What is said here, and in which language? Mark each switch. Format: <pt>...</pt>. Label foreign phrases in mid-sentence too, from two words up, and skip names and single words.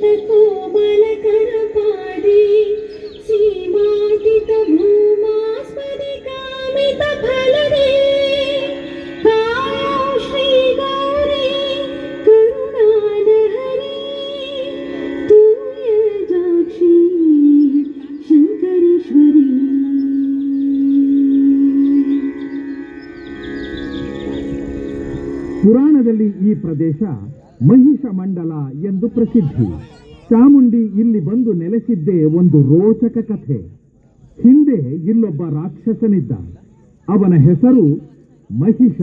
<sa>कोमल करपादे सीमातित भूमास्पदे कामित फलदे कायो श्री गौरी करुणालहरी तूयजाक्षी शंकरेश्वरी.</sa> <kn>ಪುರಾಣದಲ್ಲಿ ಈ ಪ್ರದೇಶ ಮಹಿಷ ಮಂಡಲ ಎಂದು ಪ್ರಸಿದ್ಧಿ. ಚಾಮುಂಡಿ ಇಲ್ಲಿ ಬಂದು ನೆಲೆಸಿದ್ದೇ ಒಂದು ರೋಚಕ ಕಥೆ. ಹಿಂದೆ ಇಲ್ಲೊಬ್ಬ ರಾಕ್ಷಸನಿದ್ದ. ಅವನ ಹೆಸರು ಮಹಿಷ.</kn>